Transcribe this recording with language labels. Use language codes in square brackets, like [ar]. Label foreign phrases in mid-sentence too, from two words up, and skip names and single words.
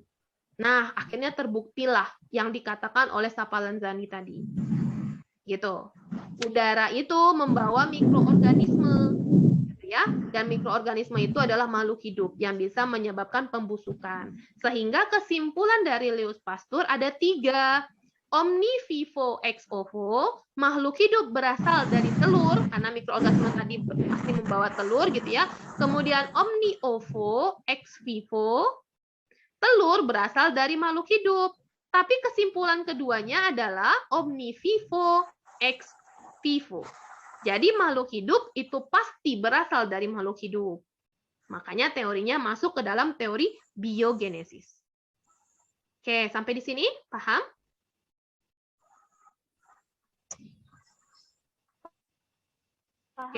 [id] Nah, akhirnya terbuktilah yang dikatakan oleh Sapalanzani tadi. Gitu. Udara itu membawa mikroorganisme, ya, dan mikroorganisme itu adalah makhluk hidup yang bisa menyebabkan pembusukan. Sehingga kesimpulan dari Lewis Pasteur ada 3. [la] Omni vivo ex ovo, [id] makhluk hidup berasal dari telur, karena mikroorganisme tadi pasti membawa telur gitu ya. [la] Kemudian omni ovo ex vivo, [id] telur berasal dari makhluk hidup. Tapi kesimpulan keduanya adalah [la] omni vivo ex vivo. [id] Jadi makhluk hidup itu pasti berasal dari makhluk hidup. Makanya teorinya masuk ke dalam teori biogenesis. Oke, sampai di sini paham? Oke.